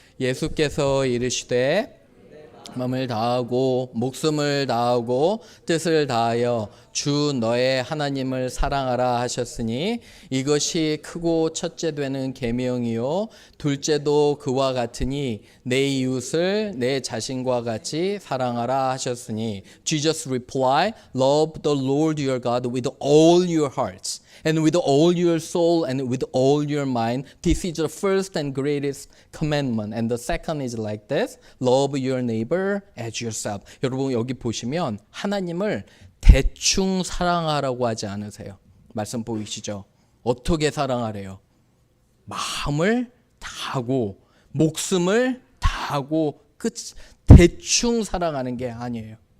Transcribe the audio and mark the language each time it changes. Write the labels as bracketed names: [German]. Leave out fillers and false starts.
[Korean] 예수께서 이르시되 마음을 다하고 목숨을 다하고 뜻을 다하여 주 너의 하나님을 사랑하라 하셨으니 이것이 크고 첫째 되는 계명이요 둘째도 그와 같으니 내 이웃을 내 자신과 같이 사랑하라 하셨으니 [English] Jesus replied, Love the Lord your God with all your hearts and with all your soul and with all your mind. This is the first and greatest commandment. And the second is like this. Love your neighbor as yourself. [Korean] 여러분 여기 보시면 하나님을 대충 사랑하라고 하지 않으세요. 말씀 보이시죠? 어떻게 사랑하래요? 마음을 다하고 목숨을 다하고 대충 사랑하는 게 아니에요.